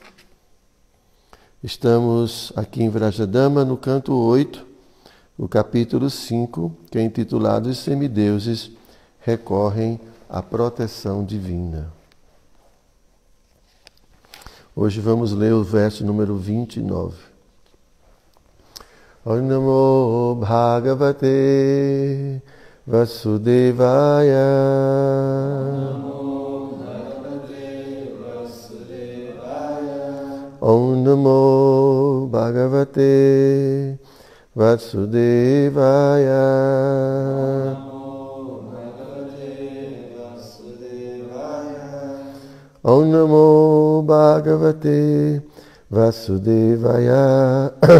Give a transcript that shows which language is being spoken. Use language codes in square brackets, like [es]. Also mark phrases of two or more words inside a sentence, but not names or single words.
[pt] Estamos aqui em Vrajadama, no canto 8, o capítulo 5, que é intitulado Os semideuses recorrem à proteção divina. Hoje vamos ler o verso número 29. [sa] Om Namo Bhagavate Vasudevaya Om Namo Bhagavate Vasudevaya Om Namo Bhagavate Vasudevaya